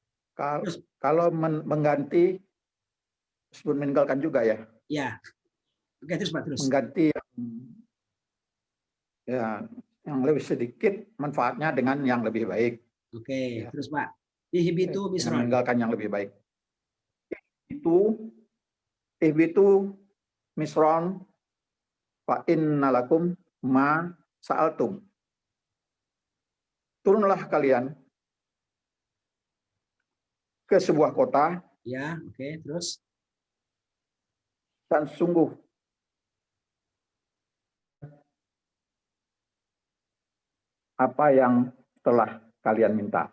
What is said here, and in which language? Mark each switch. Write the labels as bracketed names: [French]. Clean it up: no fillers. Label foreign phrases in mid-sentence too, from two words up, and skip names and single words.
[Indonesian] Kalau mengganti disebut meninggalkan juga ya. Ya. Oke, terus Pak, terus. Mengganti yang lebih sedikit manfaatnya dengan yang lebih baik. Oke, terus Pak. [Arabic] اهبطوا مصرا. [Indonesian] Meninggalkan yang lebih baik. [Arabic] اهبطوا مصرا فإن لكم ما سألتم. [Indonesian] Turunlah kalian ke sebuah kota. Ya, oke, terus. Dan sungguh apa yang telah kalian minta.